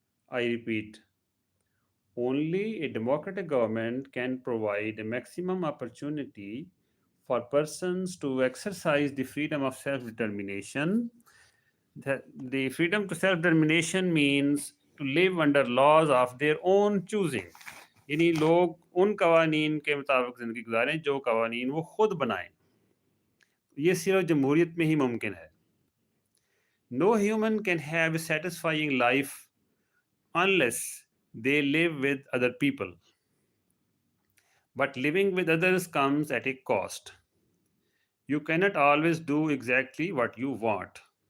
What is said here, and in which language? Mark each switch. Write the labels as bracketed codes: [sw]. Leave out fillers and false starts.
[en] I repeat, only a democratic government can provide a maximum opportunity for persons to exercise the freedom of self determination. The freedom to self determination means to live under laws of their own choosing. [hi] यानी लोग उन कवानीन के मुताबिक ज़िंदगी गुजारें जो कवानीन वो खुद बनाएं। ये सिर्फ जमहूरियत में ही मुमकिन है। [en] No human can have a satisfying life unless they live with other people. But living with others comes at a cost. You cannot always do exactly what you want.